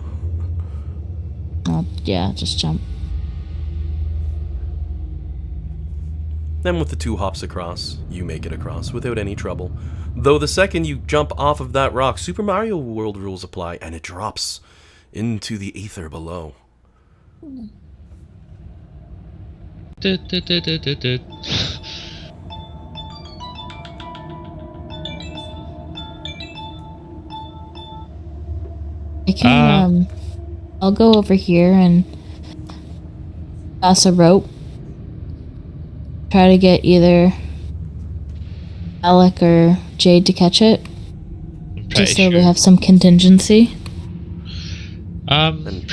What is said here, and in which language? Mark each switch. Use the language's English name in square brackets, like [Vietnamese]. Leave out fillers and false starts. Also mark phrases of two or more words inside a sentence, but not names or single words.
[English] Yeah, just jump. Then with the 2 hops across, you make it across without any trouble. Though the second you jump off of that rock, Super Mario World rules apply, and it drops into the ether below. Du, du, du, du, du, du. I can, I'll go over here and pass a rope. Try to get either Alec or Jade to catch it. I'm pretty Just so sure. we have some contingency. And